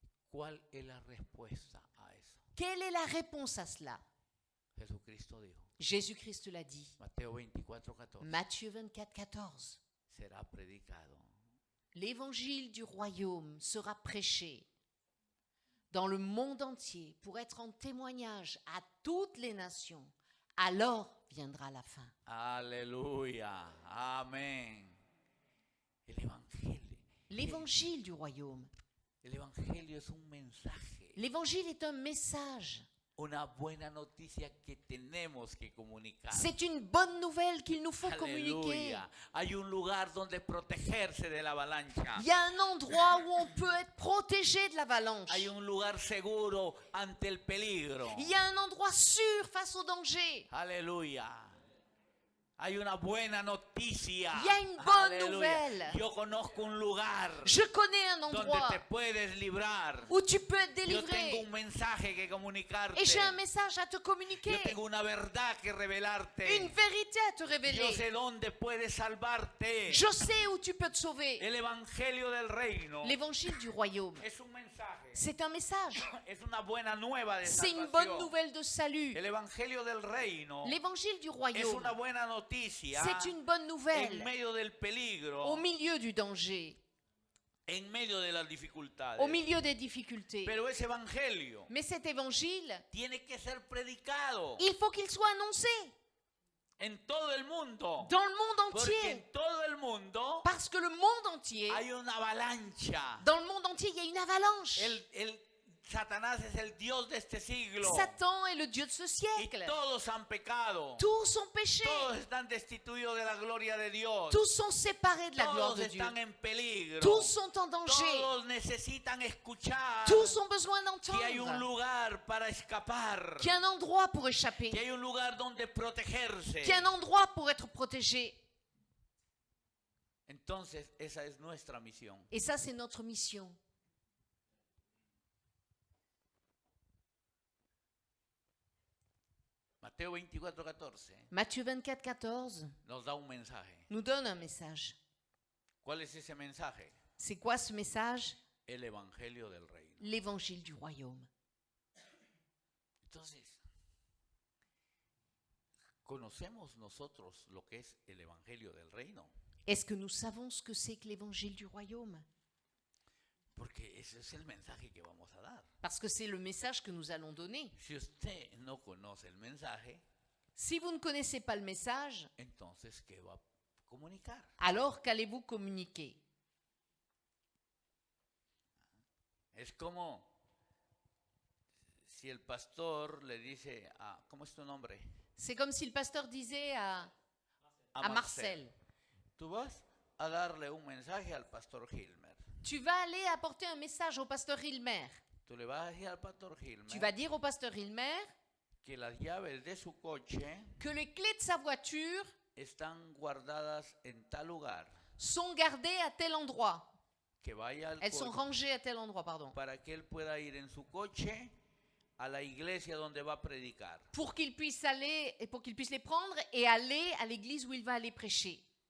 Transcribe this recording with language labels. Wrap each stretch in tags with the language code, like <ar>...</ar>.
<es>¿Cuál es la respuesta a eso?</es> <fr>Quelle est la réponse à cela?</fr> <es>Jesucristo dijo,</es> <fr>Jésus-Christ l'a dit.</fr> <es>Mateo 24, 14,</es> <fr>Matthieu 24, 14.</fr> <es>será predicado</es> <fr>L'évangile du royaume sera prêché dans le monde entier pour être en témoignage à toutes les nations. Alors viendra la fin.</fr> <es>Aleluya, amén. El evangelio.</es> <fr>L'évangile du royaume.</fr> <es>El evangelio es un mensaje,</es> <fr>L'évangile est un message.</fr> <es>una buena noticia que tenemos que comunicar.</es> <fr>C'est une bonne nouvelle qu'il nous faut communiquer.</fr> <es>Aleluya. Hay un lugar donde protegerse de la avalancha.</es> <fr>Il y a un endroit où on peut être protégé de l'avalanche.</fr> <es>Hay un lugar seguro ante el peligro.</es> <fr>Il y a un endroit sûr face au danger.</fr> <es>Aleluya. Hay una buena noticia.</es> <fr>Il y a une bonne</fr> <es>Aleluya.</es> <fr>nouvelle.</fr> <es>Yo conozco un lugar</es> <fr>Je connais un</fr> <es>donde</es> <fr>endroit</fr> <es>te puedes librar.</es> <fr>où tu peux être</fr> <es>Yo tengo</es> <fr>délivré.</fr> <es>un mensaje que comunicarte.</es> <fr>Et j'ai un message à te</fr> <es>Yo</es> <fr>communiquer.</fr> <es>tengo una verdad que revelarte.</es> <fr>Une vérité à te</fr> <es>Yo</es> <fr>révéler.</fr> <es>sé dónde puedes salvarte.</es> <fr>Je sais où tu peux te sauver.</fr> <es>El evangelio del reino</es> <fr>L'évangile du royaume,</fr> <es>es un mensaje.</es> <fr>c'est un message.</fr> <es>Es una buena nueva de</es> <fr>C'est une bonne</fr> <es>salvación.</es> <fr>nouvelle de salut.</fr> <es>El evangelio del reino</es> <fr>L'évangile du</fr> <es>es</es> <fr>royaume,</fr> <es>una buena noticia</es> <fr>c'est une bonne</fr> <es>en</es> <fr>nouvelle</fr> <es>medio del peligro,</es> <fr>au milieu du danger,</fr> <es>en medio de las dificultades.</es> <fr>au milieu des difficultés.</fr> <es>Pero ese evangelio</es> <fr>Mais cet évangile,</fr> <es>tiene que ser predicado</es> <fr>il faut qu'il soit annoncé</fr> <es>en todo el mundo.</es> <fr>dans le monde</fr> <es>Porque</es> <fr>entier.</fr> <es>en todo el mundo</es> <fr>Parce que le monde entier,</fr> <es>hay una avalancha.</es> <fr>dans le monde entier, il y a une avalanche.</fr> <es>Satanás es el Dios de este siglo.</es> <fr>Satan est le Dieu de ce</fr> <es>Y</es> <fr>siècle.</fr> <es>todos han pecado.</es> <fr>Tous ont péché.</fr> <es>Todos están destituidos de la gloria de Dios.</es> <fr>Tous sont séparés de la gloire</fr> <es>Todos</es> <fr>de Dieu.</fr> <es>están en peligro.</es> <fr>Tous sont en danger.</fr> <es>Todos necesitan escuchar</es> <fr>Tous ont besoin</fr> <es>que hay un</es> <fr>d'entendre</fr> <es>lugar para escapar.</es> <fr>qu'il y a un endroit pour échapper,</fr> <es>Que hay un lugar donde protegerse.</es> <fr>qu'il y a un endroit pour être protégé.</fr> <es>Entonces, esa es nuestra misión.</es> <fr>Et ça, c'est notre mission.</fr> <es>Mateo 24, 14</es> <fr>Matthieu 24, 14</fr> <es>nos da un mensaje.</es> <fr>nous donne un message.</fr> <es>¿Cuál es ese mensaje?</es> <fr>C'est quoi ce message?</fr> <es>El evangelio del reino.</es> <fr>L'évangile du royaume.</fr> <es>Entonces, ¿Conocemos nosotros lo que es el Evangelio del Reino?</es> <fr>Est-ce que nous savons ce que c'est que l'évangile du royaume?</fr> <es>Porque ese es el mensaje que vamos a dar.</es> <fr>Parce que c'est le message que nous allons donner.</fr> <es>Si usted no conoce el mensaje,</es> <fr>Si vous ne connaissez pas le message,</fr> <es>entonces, ¿qué va a comunicar?</es> <fr>alors qu'allez-vous communiquer?</fr> <es>Es como si el pastor le dice a, ¿cómo es tu nombre?</es> <fr>C'est comme si le pasteur disait à Marcel,</fr> <es>Tú vas a darle un mensaje al pastor Hilmer.</es> <fr>tu vas aller apporter un message au pasteur Hilmer.</fr> <es>Tú le vas a decir al pastor Hilmer</es> <fr>Tu vas dire au pasteur Hilmer</fr> <es>que las llaves de su coche</es> <fr>que les clés de sa voiture</fr> <es>están guardadas en tal lugar.</es> <fr>sont gardées à tel endroit.</fr> <es>Que vaya al</es> <fr>Elles sont</fr> <es>coche</es> <fr>rangées à tel endroit, pardon.</fr> <es>para que él pueda ir en su coche a la iglesia donde va a predicar.</es> <fr>Pour qu'il puisse les prendre et aller à l'église où il va aller prêcher.</fr>